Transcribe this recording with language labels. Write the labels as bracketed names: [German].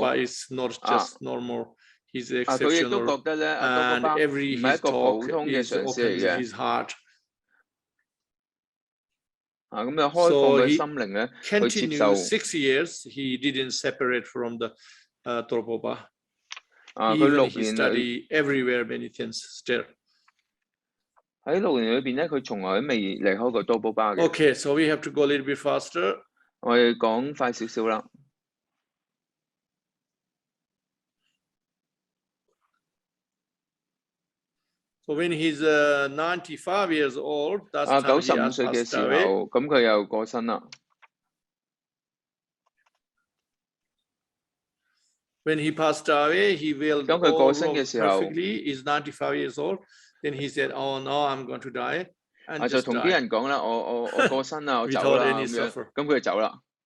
[English] Papa is not just normal, he's exceptional. [Cantonese] 佢亦都覺得咧，多巴唔係一個普通嘅上師嚟嘅。咁就開放佢心靈咧，去接受。 [English] 6 years he didn't separate from the Topo Papa. [Cantonese] 佢 6年 [English] study everywhere many things still. [Cantonese] 喺6年裏邊咧，佢從來都未離開過多波巴嘅。 [English] Okay, so we have to go a little bit faster. [Cantonese] 我哋講快少少啦。 [English] So when he's 95 years old, that's time he [Cantonese] has 95歲嘅時候，咁佢又過身啦。 [English] When he passed away, he will go perfectly. He's 95 years old. Then he said, "Oh no, I'm going to die." [Cantonese] 就同啲人講啦，我過身啦，我走啦咁樣，咁佢就走啦。